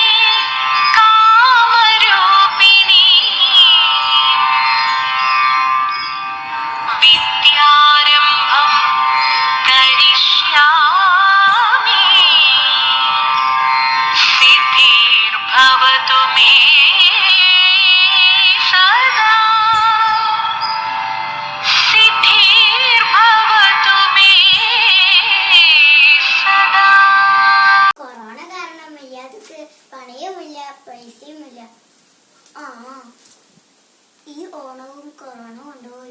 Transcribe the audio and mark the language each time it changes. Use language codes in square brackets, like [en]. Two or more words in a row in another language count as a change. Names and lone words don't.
[sa] कामरूपिणी विद्यारम्भं करिष्यामि सिद्धिर्भवतु मे सदा सिद्धिर्भवतु मे सदा [ml] കൊറോണ കാരണം മര്യാദക്ക് പണയുമില്ല പൈസയുമില്ല. ഈ ഓണവും കൊറോണ കൊണ്ടുപോയി.